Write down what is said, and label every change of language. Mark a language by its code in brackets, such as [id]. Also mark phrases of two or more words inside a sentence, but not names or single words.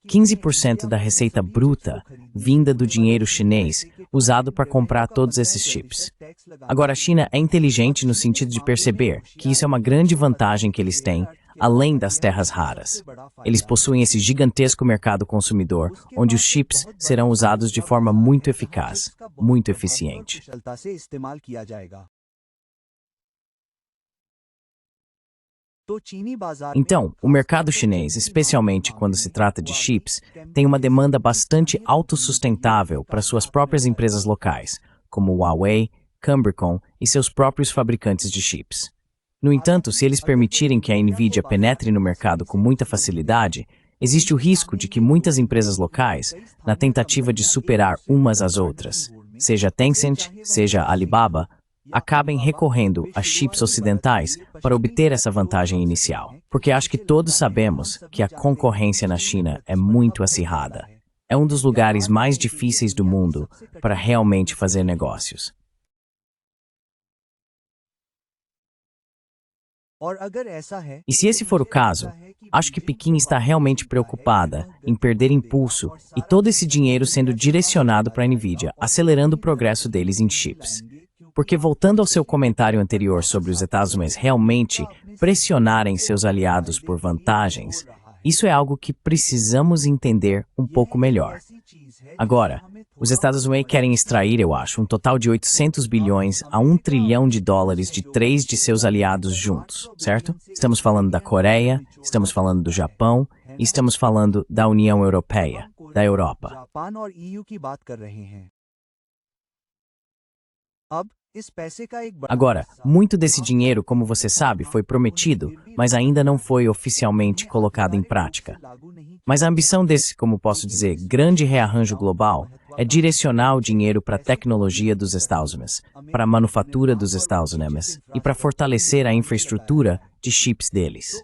[pt] 15% da receita bruta vinda do dinheiro chinês usado para comprar todos esses chips. Agora, a China é inteligente no sentido de perceber que isso é uma grande vantagem que eles têm, além das terras raras. Eles possuem esse gigantesco mercado consumidor, onde os chips serão usados de forma muito eficaz, muito eficiente. [hi] कुशलता से इस्तेमाल किया जाएगा। तो चीनी बाजार [pt] Então, o mercado chinês, especialmente quando se trata de chips, tem uma demanda bastante autossustentável para suas próprias empresas locais, como Huawei, Cambricon e seus próprios fabricantes de chips. No entanto, se eles permitirem que a Nvidia penetre no mercado com muita facilidade, existe o risco de que muitas empresas locais, na tentativa de superar umas às outras, seja Tencent, seja Alibaba, acabem recorrendo a chips ocidentais para obter essa vantagem inicial. Porque acho que todos sabemos que a concorrência na China é muito acirrada. É um dos lugares mais difíceis do mundo para realmente fazer negócios. [hi] और अगर ऐसा है [pt] E se esse for o caso, acho que Pequim está realmente preocupada em perder impulso e todo esse dinheiro sendo direcionado para a Nvidia, acelerando o progresso deles em chips. Porque voltando ao seu comentário anterior sobre os Estados Unidos realmente pressionarem seus aliados por vantagens, isso é algo que precisamos entender um pouco melhor. Agora, os Estados Unidos querem extrair, eu acho, um total de 800 bilhões a 1 trilhão de dólares de 3 de seus aliados juntos, certo? Estamos falando da Coreia, estamos falando do Japão e estamos falando da União Europeia, da Europa. [hi] जापान और ईयू की बात कर रहे हैं। अब इस पैसे का एक बड़ा [pt] Agora, [hi] हिस्सा [pt] muito desse dinheiro, como você sabe, foi prometido, mas ainda não foi oficialmente colocado em prática. Mas a ambição desse, como posso dizer, grande rearranjo global é direcionar o dinheiro para a tecnologia dos Estados Unidos, para a manufatura dos Estados Unidos e para fortalecer a infraestrutura de chips deles.